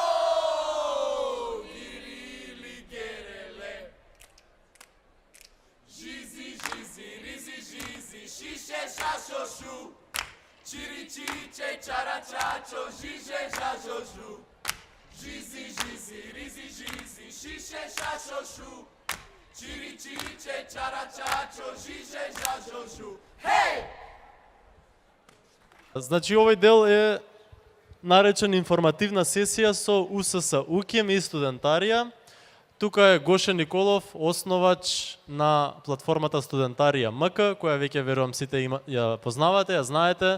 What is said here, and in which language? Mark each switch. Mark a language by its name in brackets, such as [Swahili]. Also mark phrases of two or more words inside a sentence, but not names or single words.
[Macedonian] girili gerele, žizi, žizi, rizi, žizi, šiše, šašošu, čiri, čiče, čara, čačo, žiže, žažožu, žizi, žizi, rizi, žizi, šiše, šašošu, čiri, čiče, čara, čačo, žiže, žažožu, hej! Значи, овој дел е наречен информативна сесија со УСС УКИМ и студентарија. Тука е Гоше Николов, основач на платформата Студентарија МК, која веќе верувам сите ја познавате, ја знаете.